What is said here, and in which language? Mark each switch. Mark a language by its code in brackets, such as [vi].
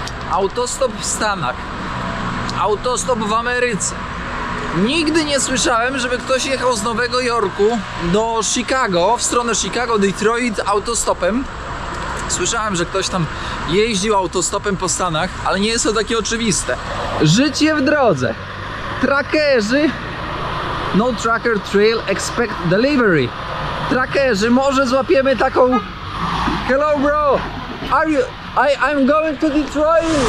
[pl] Autostop w Stanach, autostop w Ameryce. Nigdy nie słyszałem, żeby ktoś jechał z Nowego Jorku do Chicago, w stronę Chicago, Detroit autostopem. Słyszałem, że ktoś tam jeździł autostopem po Stanach, ale nie jest to takie oczywiste. Życie w drodze. Trackerzy. [en] No tracker trail, expect delivery. [pl] Trackerzy, może złapiemy taką. [en] Hello bro, I'm going to Detroit.